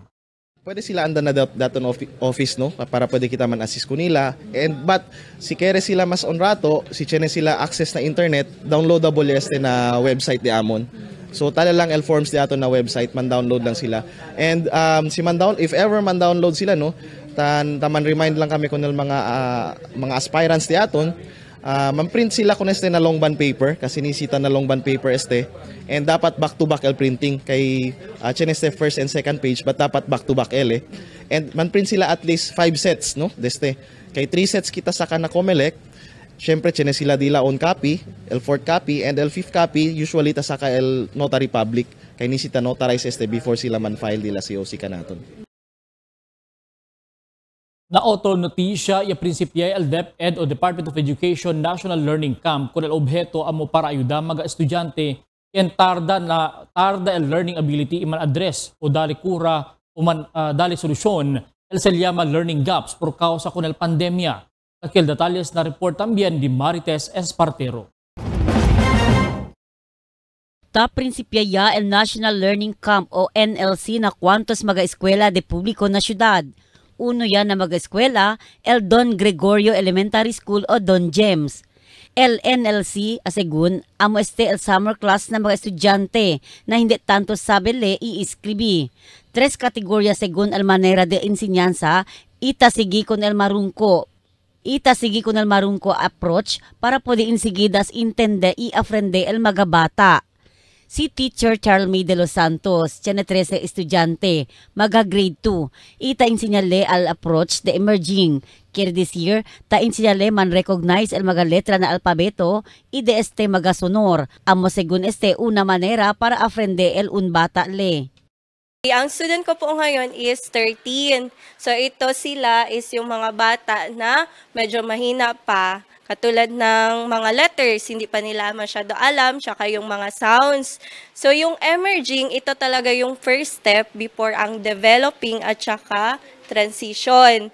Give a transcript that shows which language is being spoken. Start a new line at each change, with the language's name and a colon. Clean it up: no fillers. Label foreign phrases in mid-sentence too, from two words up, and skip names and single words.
Chavacano: Pwede sila anda na daton office no para pwede kita man assist ko nila. But si kere sila mas on rato, si chene sila access na internet, downloadable na website di amon. So tala lang el forms di ato na website, man-download lang sila.
English: And if ever
Chavacano: man-download sila no, taman remind lang kami kunil mga aspirants di aton, man-print sila kung na
English: long band paper,
Chavacano: kasi nisita na
English: long band paper
Chavacano: and dapat back-to-back el printing, kay cheneste
English: first and second page,
Chavacano: but dapat back-to-back and man-print sila
English: at least 5 sets,
Chavacano: no? Kay 3 sets kita sa kana COMELEC, syempre chene sila dila on copy, el 4th copy, and el 5th copy, usually ta saka el
English: notary public,
Chavacano: kay nisita notarize before sila man-file dila si OC kanaton. Na auto notisya ya prinsipya el DepEd o Department of Education National Learning Camp kun el objeto amo para ayuda mga estudyante ken tarda el
English: learning ability
Chavacano: iman address o dali kura o dali solusyon el selyama
English: learning gaps
Chavacano: por causa kun el pandemia. Aquel detalles na report también di Marites Espartero. Ta prinsipya ya el National Learning Camp o NLC na kwantos mga eskwela de publiko na syudad. Uno yan na mag-eskwela, el Don Gregorio Elementary School o Don James. El NLC, asegun, amo el
English: summer class
Chavacano: na mga estudyante na hindi tanto sabele i-iskribi. 3 kategorya segun el manera de enseñanza, itasigi con el marungko approach para pwede insigidas intende i-aprende el mga bata. Si Teacher Charlie de los Santos, tiene 13 estudyante, maga-grade 2. Ita insinyale al approach de emerging. Kaya
English: this year,
Chavacano: ta insinyale man recognize el mga letra na alpabeto, ide maga-sonor. Amo segun una manera para aprende el un bata le.
Filipino: Ang student ko po ngayon is 13. So ito sila is yung mga bata na medyo mahina pa. Katulad ng mga letters, hindi pa nila masyado alam, tsaka yung mga sounds. So yung emerging, ito talaga yung
English: first step
Filipino: before ang developing at tsaka transition.